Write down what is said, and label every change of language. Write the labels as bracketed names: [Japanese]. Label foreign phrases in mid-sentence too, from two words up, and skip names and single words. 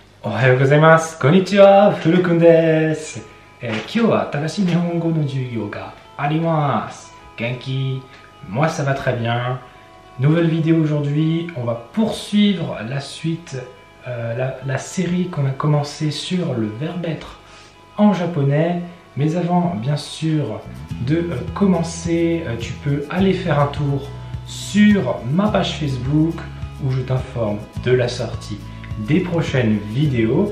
[Japanese] おはようございます。こんにちは、ふるくんです。今日は新しい日本語の授業があります。元気? [French] Moi ça va très bien. Nouvelle vidéo aujourd'hui, on va poursuivre la suite, la série qu'on a commencé sur le verbe être en japonais. Mais avant, bien sûr, de commencer, tu peux aller faire un tour sur ma page Facebook où je t'informe de la sortie des prochaines vidéos.